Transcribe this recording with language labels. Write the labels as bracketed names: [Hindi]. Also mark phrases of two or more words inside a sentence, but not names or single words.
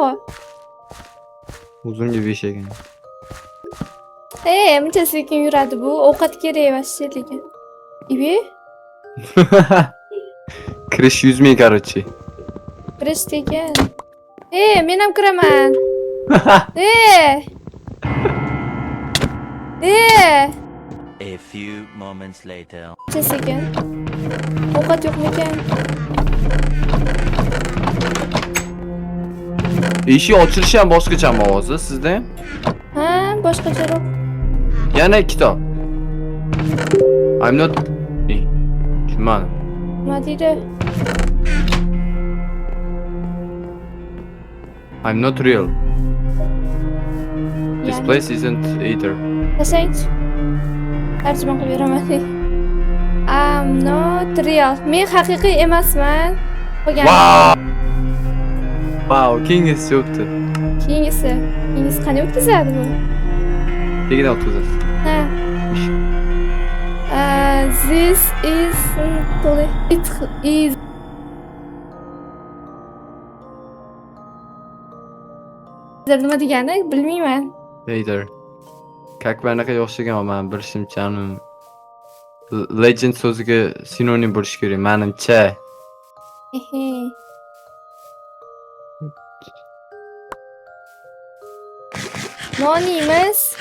[Uzbek] Uzunga 5 ekan. Muncha sekin yuradi bu. Ovqat kerak vashshi lekin. Ibi? Kirish 100 ming короче. Kirish ekan. Men ham kiraman. [English] A few moments later. [Uzbek] Sekin. Ovqat yo'qmikan? Eshik ochilishi ham boshqachami ovozi sizda? Ha, boshqacharoq. Yana kitob. [English] I'm not. [Uzbek] Tushunmadim. Nima deydi? [English] I'm not real. This place isn't either. [Uzbek] Tasaychi. Tarjima qilib beraman. [English] I'm not real. [Uzbek] Men haqiqiy emasman. Qo'ygan. Wow, keyingisi yo'qdi. Keyingisi qanday o'tkazadi bu? Tegidan o'tkazasiz. Ha. [English] This is it is [Uzbek] nima degani bilmayman. Later. Как banaqa o'xshagan men bilishimcha legend so'ziga sinonim bo'lishi kerak menimcha. Ehe. Non yeymiz.